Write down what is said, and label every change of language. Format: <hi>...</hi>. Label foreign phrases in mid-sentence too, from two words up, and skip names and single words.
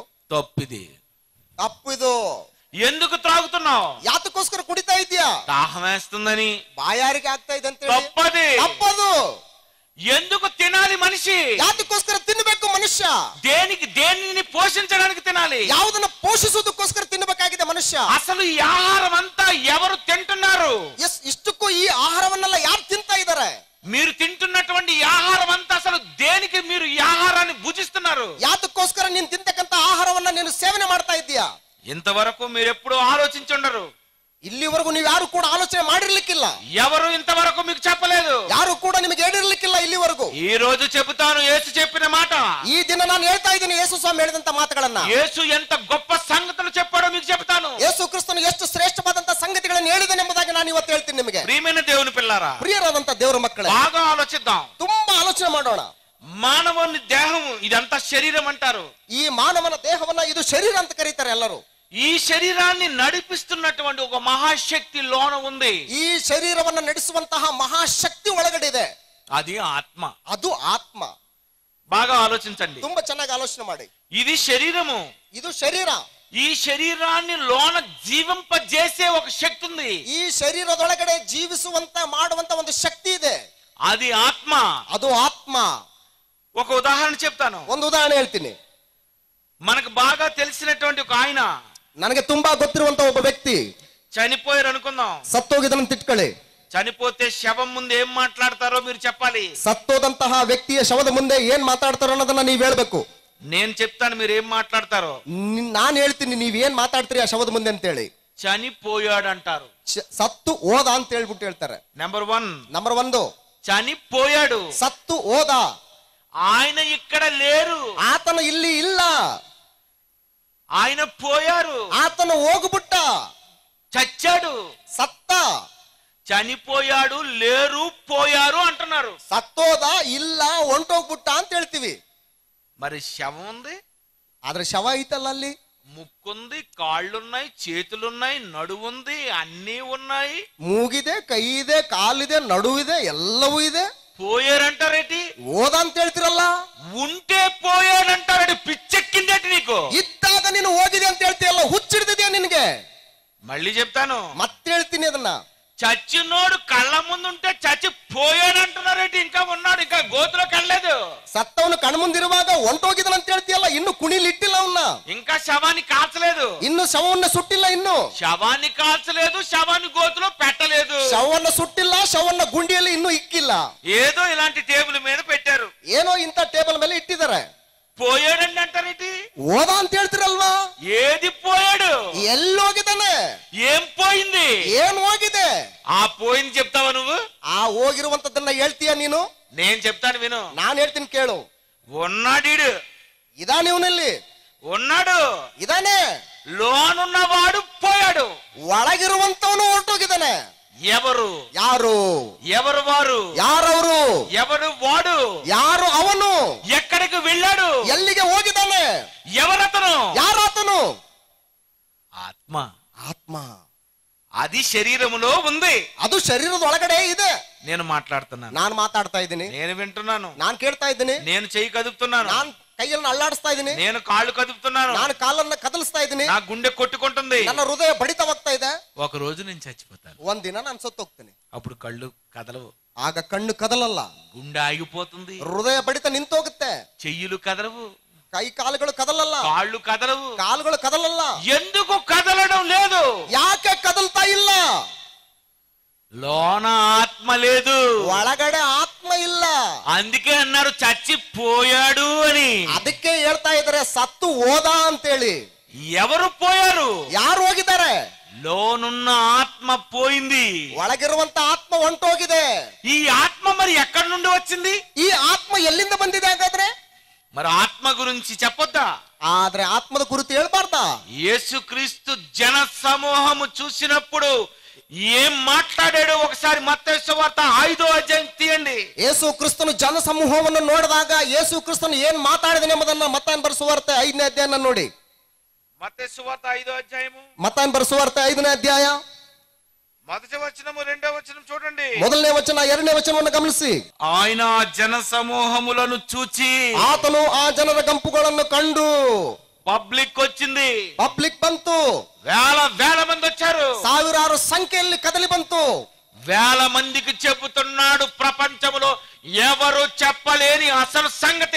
<te>తప్పిది.</te> <kn>ತಪ್ಪು ಇದು.</kn> <te>ఎందుకు త్రాగుతున్నావు?</te> <kn>ಯಾತಕ್ಕೋಸ್ಕರ ಕುಡಿತಾ ಇದೀಯಾ?</kn> <te>దాహం వేస్తుందని,</te> <kn>ಬಾಯಾರಿಕೆ ಆಗ್ತಾ ಇದೆ ಅಂತ</kn> <te>తప్పది.</te> <kn>ತಪ್ಪದು.</kn> <te>ఎందుకు తినాలి మనిషి?</te> <kn>ಯಾತಕ್ಕೋಸ್ಕರ ತಿನ್ನಬೇಕು ಮನುಷ್ಯ?</kn> <te>దేనిని పోషించడానికి తినాలి.</te> <kn>ಯಾವುದನ್ನ ಪೋಷಿಸುವುದಕ್ಕೋಸ್ಕರ ತಿನ್ನಬೇಕಾಗಿದೆ ಮನುಷ್ಯ.</kn> <te>అసలు ఈ ఆహారం అంతా ఎవరు తింటున్నారు?</te> <kn>ಇಷ್ಟಕ್ಕೂ ಈ ಆಹಾರವನ್ನೆಲ್ಲ ಯಾರು ತಿಂತಾ ಇದ್ದಾರೆ?</kn> <te>మీరు తింటున్నటువంటి ఈ ఆహారం అంతా అసలు దేనికి మీరు ఈ ఆహారాన్ని భుజిస్తున్నారు?</te> <kn>ಯಾತಕ್ಕೋಸ್ಕರ ನೀನು ತಿಂತಕ್ಕಂತ ಆಹಾರವನ್ನ ನೀನು ಸೇವನೆ ಮಾಡ್ತಾ ಇದ್ದೀಯಾ?</kn> <te>ఇంతవరకు మీరు ఎప్పుడు ఆలోచించుండరు.</te> <kn>ಇಲ್ಲಿವರೆಗೂ ನೀವು ಯಾರು ಕೂಡ ಆಲೋಚನೆ ಮಾಡಿರ್ಲಿಕ್ಕಿಲ್ಲ.</kn> <te>ఎవరు ఇంతవరకు మీకు చెప్పలేదు.</te> <kn>ಯಾರು ಕೂಡ ನಿಮಗೆ ಹೇಳಿರ್ಲಿಕ್ಕಿಲ್ಲ ಇಲ್ಲಿವರೆಗೂ.</kn> <te>ఈ రోజు చెబుతాను యేసు చెప్పిన మాట.</te> <kn>ಈ ದಿನ ನಾನು ಹೇಳ್ತಾ ಇದ್ದೀನಿ ಯೇಸು ಸ್ವಾಮಿ ಹೇಳಿದಂತ ಮಾತುಗಳನ್ನ.</kn> <te>యేసు ఎంత గొప్ప సంగతులు చెప్పాడో మీకు చెప్తాను.</te> <kn>ಯೇಸು ಕ್ರಿಸ್ತನು ಎಷ್ಟು ಶ್ರೇಷ್ಠವಾದಂತ ಸಂಗತಿಗಳನ್ನು ಹೇಳಿದನೆ ಎಂಬುದಾಗಿ ನಾನು ಇವತ್ತು ಹೇಳ್ತೀನಿ ನಿಮಗೆ.</kn> <te>ప్రియమైన దేవుని పిల్లారా,</te> <kn>ಪ್ರಿಯರಾದಂತ ದೇವರ ಮಕ್ಕಳೇ,</kn> <te>బాగా ఆలోచిద్దాం.</te> <kn>ತುಂಬಾ ಆಲೋಚನೆ ಮಾಡೋಣ.</kn> <te>మానవుని దేహం ఇదంతా శరీరం అంటారు.</te> <kn>ಈ ಮಾನವನ ದೇಹವನ್ನ ಇದು ಶರೀರ ಅಂತ ಕರೀತಾರೆ ಎಲ್ಲರೂ.</kn> <te>ఈ శరీరాన్ని నడిపిస్తున్నటువంటి ఒక మహాశక్తి లోన ఉంది.</te> <kn>ಈ ಶರೀರವನ್ನ ನಡೆಸುವಂತಹ ಮಹಾಶಕ್ತಿ ಒಳಗಡೆ ಇದೆ.</kn> <te>అది ఆత్మ.</te> <kn>ಅದು ಆತ್ಮ.</kn> <te>బాగా ఆలోచించండి.</te> <kn>ತುಂಬಾ ಚೆನ್ನಾಗಿ ಆಲೋಚನೆ ಮಾಡಿ.</kn> <te>ఇది శరీరము.</te> <kn>ಇದು ಶರೀರ.</kn> <te>ఈ శరీరాన్ని లోన జీవింపజేసే ఒక శక్తి ఉంది.</te> <kn>ಈ ಶರೀರದೊಳಗಡೆ ಜೀವಿಸುವಂತ ಮಾಡುವಂತ ಒಂದು ಶಕ್ತಿ ಇದೆ.</kn> <te>అది ఆత్మ.</te> <kn>ಅದು ಆತ್ಮ.</kn> <te>ఒక ఉదాహరణ చెప్తాను.</te> <kn>ಒಂದು ಉದಾಹರಣೆ ಹೇಳ್ತೀನಿ.</kn> <te>మనకు బాగా తెలిసినటువంటి ఒక ఆయన,</te> <kn>ನನಗೆ ತುಂಬಾ ಗೊತ್ತಿರುವಂತ ಒಬ್ಬ ವ್ಯಕ್ತಿ</kn> <te>చనిపోయారు అనుకుందాం.</te> <kn>ಸತ್ತೋಗಿದನಂತ ಇಟ್ಕೊಳ್ಳಿ.</kn> <te>చనిపోతే శవం ముందు ఏం మాట్లాడతారో మీరు చెప్పాలి.</te> <kn>ಸತ್ತೋದಂತಹ ವ್ಯಕ್ತಿಯ ಶವದ ಮುಂದೆ ಏನ್ ಮಾತಾಡ್ತಾರೋ ಅನ್ನೋದನ್ನ ನೀವ್ ಹೇಳ್ಬೇಕು.</kn> <te>నేను చెప్తాను మీరు ఏం మాట్లాడతారో.</te> <kn>ನಾನ್ ಹೇಳ್ತೀನಿ ನೀವ್ ಏನ್ ಮಾತಾಡ್ತೀರಿ ಆ ಶವದ ಮುಂದೆ ಅಂತ ಹೇಳಿ.</kn> <te>చనిపోయాడు అంటారు.</te> <kn>ಸತ್ತು ಹೋದ ಅಂತ ಹೇಳ್ಬಿಟ್ಟು ಹೇಳ್ತಾರೆ. ನಂಬರ್ 1</kn> <te>చనిపోయాడు.</te> <kn>ಸತ್ತು ಹೋದ.</kn> <te>ఆయన ఇక్కడ లేరు.</te> <kn>ಆತನ ಇಲ್ಲಿ ಇಲ್ಲ.</kn> <te>ఆయన పోయారు.</te> <kn>ಆತನ ಹೋಗ್ಬಿಟ್ಟ.</kn> <te>చచ్చాడు.</te> <kn>ಸತ್ತ.</kn> <te>చనిపోయాడు, లేరు, పోయారు అంటున్నారు.</te> <kn>ಸತ್ತೋದ, ಇಲ್ಲ, ಹೊಂಟೋಗ್ಬಿಟ್ಟ ಅಂತ ಹೇಳ್ತೀವಿ.</kn> <te>మరి శవం ఉంది,</te> <kn>ಆದ್ರೆ ಶವ ಐತಲ್ಲ ಅಲ್ಲಿ.</kn> <te>ముక్కుంది, కాళ్ళున్నాయి, చేతులున్నాయి, నడువుంది, అన్నీ ఉన్నాయి.</te> <kn>ಮೂಗಿದೆ, ಕೈ ಇದೆ, ಕಾಲಿದೆ, ನಡುವಿದೆ, ಎಲ್ಲವೂ ಇದೆ.</kn> <te>పోయారంటారేటి?</te> <kn>ಹೋದ ಅಂತ ಹೇಳ್ತಿರಲ್ಲ.</kn> <te>ఉంటే పోయాడంటారేటి? పిచ్చెక్కిందేటి నీకు?</te> <kn>ಇದ್ದಾಗ ನೀನು ಹೋಗಿದೆ ಅಂತ ಹೇಳ್ತೀಯಲ್ಲ, ಹುಚ್ಚಿಡ್ದಿದ್ಯಾ ನಿನ್ಗೆ?</kn> <te>మళ్ళీ చెప్తాను,</te> <kn>ಮತ್ತೆ ಹೇಳ್ತೀನಿ ಅದನ್ನ.</kn> <te>చచ్చినోడు కళ్ళ ముందుంటే చచ్చి పోయాడు అంటున్నారేంటి? ఇంకా ఉన్నాడు, ఇంకా గోతులోకి వెళ్ళలేదు.</te> <kn>ಸತ್ತವನು ಕಣ್ಮುಂದಿರುವಾಗ ಹೊಂಟೋಗಿದನ ಅಂತ ಹೇಳ್ತೀಯಲ್ಲ, ಇನ್ನು ಕುಣಿಲಿಟ್ಟಿಲ್ಲ ಅವನ್ನ.</kn> <te>ఇంకా శవాన్ని కాల్చలేదు.</te> <kn>ಇನ್ನು ಶವವನ್ನ ಸುಟ್ಟಿಲ್ಲ. ಇನ್ನು</kn> <te>శవాన్ని కాల్చలేదు, శవాన్ని గోతులో పెట్టలేదు.</te> <kn>ಶವವನ್ನ ಸುಟ್ಟಿಲ್ಲ, ಶವವನ್ನ ಗುಂಡಿಯಲ್ಲಿ ಇನ್ನೂ ಇಕ್ಕಿಲ್ಲ.</kn> <te>ఏదో ఇలాంటి టేబుల్ మీద పెట్టారు.</te> <kn>ಏನೋ ಇಂತ ಟೇಬಲ್ ಮೇಲೆ ಇಟ್ಟಿದ್ದಾರೆ.</kn> <te>పోయాడండి అంటారేంటి?</te> <kn>ಹೋದ ಅಂತ ಹೇಳ್ತಿರಲ್ವಾ?</kn> <te>ఏది పోయాడు?</te> <kn>ಎಲ್ಲೋಗಿದ್ದಾನೆ?</kn> <te>ఏం పోయింది?</te> <kn>ಏನ್ ಹೋಗಿದೆ?</kn> <te>ఆ పోయింది చెప్తావా నువ్వు?</te> <kn>ಆ ಹೋಗಿರುವಂತದನ್ನ ಹೇಳ್ತೀಯ ನೀನು?</kn> <te>నేను చెప్తాను విను.</te> <kn>ನಾನು ಹೇಳ್ತೀನಿ ಕೇಳು.</kn> <te>ఉన్నాడు.</te> <kn>ಇದಾನೆ ಇವನಲ್ಲಿ.</kn> <te>ఉన్నాడు.</te> <kn>ಇದಾನೆ.</kn> <te>లోనున్నవాడు పోయాడు.</te> <kn>ಒಳಗಿರುವಂತವನು ಹೊರಟೋಗಿದ್ದಾನೆ.</kn> <te>ఎవరు</te> <kn>ಯಾರು</kn> <te>ఎవరు వారు</te> <kn>ಯಾರವರು</kn> <te>ఎవరు వాడు</te> <kn>ಯಾರು ಅವನು</kn> <te>ఎక్కడికి వెళ్ళాడు</te> <kn>ಎಲ್ಲಿಗೆ ಹೋಗಿದ್ದಾನೆ</kn> <te>ఎవరతను</te> <kn>ಯಾರಾತನು</kn> <te>ఆత్మ</te> <kn>ಆತ್ಮ</kn> <te>అది శరీరములో ఉంది</te> <kn>ಅದು ಶರೀರದ ಒಳಗಡೆ ಇದೆ</kn> <te>నేను మాట్లాడుతున్నాను</te> <kn>ನಾನು ಮಾತಾಡ್ತಾ ಇದ್ದೀನಿ</kn> <te>నేను వింటున్నాను</te> <kn>ನಾನು ಕೇಳ್ತಾ ಇದ್ದೀನಿ</kn> <te>నేను చెయ్యి కదుపుతున్నాను</te> <kn>ನಾನು ಕೈಯನ್ನು ಅಲ್ಲಾಡಿಸ್ತಾ ಇದ್ದೀನಿ</kn> <te>నేను కాళ్ళు కదుపుతున్నాను</te> <kn>ನಾನು ಕಾಲನ್ನ ಕದಲಿಸ್ತಾ ಇದ್ದೀನಿ</kn> <te>నా గుండె కొట్టుకుంటుంది</te> <kn>ನನ್ನ ಹೃದಯ ಬಡಿತವಾಗ್ತಾ ಇದೆ</kn> <te>ఒక రోజు నేను చచ్చిపోతాను</te> <kn>ಒಂದಿನ ನಾನು ಸತ್ತೋಗ್ತೀನಿ</kn> <te>అప్పుడు కళ్ళు కదలవు</te> <kn>ಆಗ ಕಣ್ಣು ಕದಲಲ್ಲ</kn> <te>గుండె ఆగిపోతుంది</te> <kn>ಹೃದಯ ಬಡಿತ ನಿಂತೋಗುತ್ತೆ</kn> <te>చెయ్యులు కదలవు</te> <kn>ಕೈ ಕಾಲುಗಳು ಕದಲಲ್ಲ</kn> <te>కాళ్ళు కదలవు</te> <kn>ಕಾಲುಗಳು ಕದಲಲ್ಲ</kn> <te>ఎందుకు కదలడం లేదు</te> <kn>ಯಾಕೆ ಕದಲ್ತಾ ಇಲ್ಲ</kn> <te>లోన ఆత్మ లేదు</te> <kn>ಒಳಗಡೆ ಆತ್ಮ ಇಲ್ಲ</kn> <te>అందుకే అన్నారు చచ్చిపోయాడు అని</te> <kn>ಅದಕ್ಕೆ ಹೇಳ್ತಾ ಇದಾರೆ ಸತ್ತು ಹೋದ ಅಂತೇಳಿ</kn> <te>ఎవరు పోయారు</te> <kn>ಯಾರು ಹೋಗಿದ್ದಾರೆ</kn> <te>లోనున్న ఆత్మ పోయింది</te> <kn>ಒಳಗಿರುವಂತ ಆತ್ಮ ಹೊಂಟೋಗಿದೆ</kn> <te>ఈ ఆత్మ మరి ఎక్కడి నుండి వచ్చింది</te> <kn>ಈ ಆತ್ಮ ಎಲ್ಲಿಂದ ಬಂದಿದೆ ಹಾಗಾದ್ರೆ</kn> <te>మరి ఆత్మ గురించి చెప్పొద్దా</te> <kn>ಆದ್ರೆ ಆತ್ಮದ ಕುರಿತು ಹೇಳ್ಬಾರ್ದಾ</kn> <te>యేసుక్రీస్తు జన సమూహము చూసినప్పుడు ఏం మాట్లాడాడో ఒకసారి మత్తయి సువార్త 5వ అధ్యాయం తీయండి</te> <kn>ಯೇಸು ಕ್ರಿಸ್ತನು ಜನ ಸಮೂಹವನ್ನು ನೋಡಿದಾಗ ಯೇಸು ಕ್ರಿಸ್ತನು ಏನ್ ಮಾತಾಡಿದನೆ ಎಂಬುದನ್ನ ಮತ್ತಾಯನ ಬರೆಸುವಾರ್ತೆ 5ನೇ ಅಧ್ಯಾಯನ ನೋಡಿ</kn> <te>మత్తయి సువార్త 5వ అధ్యాయము</te> <kn>ಮತ್ತಾಯನ ಬರೆಸುವಾರ್ತೆ 5ನೇ ಅಧ್ಯಾಯ</kn> <te>మొదటి వచనము 2వ వచనం చూడండి</te> <kn>ಮೊದಲನೇ ವಚನ 2ನೇ ವಚನವನ್ನು ಗಮನಿಸಿ</kn> <te>ఆయన జన సమూహములను చూచి</te> <kn>ಆತನು ಆ ಜನರ ಗುಂಪುಗಳನ್ನು ಕಂಡು</kn> <te>పబ్లిక్ వచ్చింది</te> <kn>ಪಬ್ಲಿಕ್ ಬಂತು</kn> <te>వేల మంది వచ్చారు</te> <kn>ಸಾವಿರಾರು ಸಂಖ್ಯೆಯಲ್ಲಿ ಕದಲಿ ಬಂತು</kn> <te>వేల మందికి చెబుతున్నాడు ప్రపంచంలో ఎవరు చెప్పలేని అసలు సంగతి</te>